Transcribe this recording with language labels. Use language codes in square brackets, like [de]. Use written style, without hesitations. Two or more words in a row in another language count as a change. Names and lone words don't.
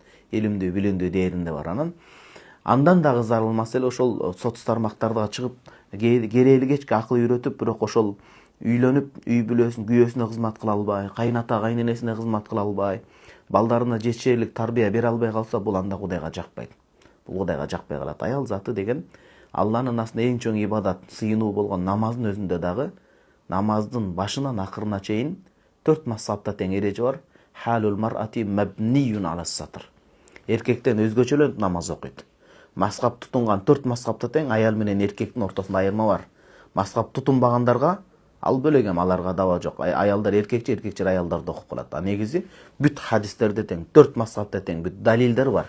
[ky] Илимдүү, билимдүү дээринде бар. Андан дагы зарылмаса эле ошол соц тармактарга чыгып, керели кечке акыл үйрөтүп, бирок ошол үйлөнүп, үй бүлөсүн, күйөөсүнө кызмат кыла албай, кайната, кайненесине кызмат кыла албай, балдарына жетишерлик тарбия бере албай калса, бул анда Кудайга жакпайт. Бул Кудайга жакпай калат. Аял заты деген Алланын астында эң чоң ибадат, сыйынуу болгон намаздын өзүндө дагы намаздын башынан акырына чейин 4 мазхабта тең эреже бар. [ar] حال المرأة مبني على الستر. [ky] Эркектен өзгөчөлөнүп намаз окуйт. Мазхаб тутунган 4 мазхабта тең аял менен эркектин ортосунда айырма бар. Мазхаб тутунбагандарга ал бөлек эми, аларга даба жок. Аялдар эркекче, эркектер аялдарды окуп калат. Негизи бүт хадистерде тең, 4 мазхабта тең бүт далилдер бар.